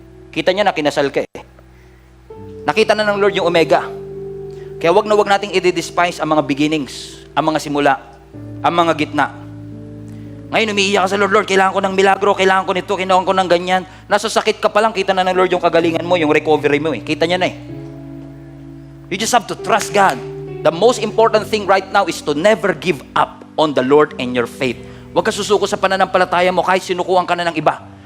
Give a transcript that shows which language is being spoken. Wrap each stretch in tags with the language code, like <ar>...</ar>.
<tl>Kita niya na kinasal ka eh. Nakita na ng Lord yung omega. Kaya wag na wag nating i-despise ang mga beginnings, ang mga simula, ang mga gitna. Ngayon, umiiyak ka sa Lord, Lord, kailangan ko ng milagro, kailangan ko nito, kailangan ko ng ganyan. Nasa sakit ka pa lang, kita na ng Lord yung kagalingan mo, yung recovery mo eh. Kita niya na eh.</tl> <en>You just have to trust God. The most important thing right now is to never give up on the Lord and your faith.</en> <tl>Huwag ka susuko sa pananampalataya mo kahit sinukuhan ka na ng iba.</tl>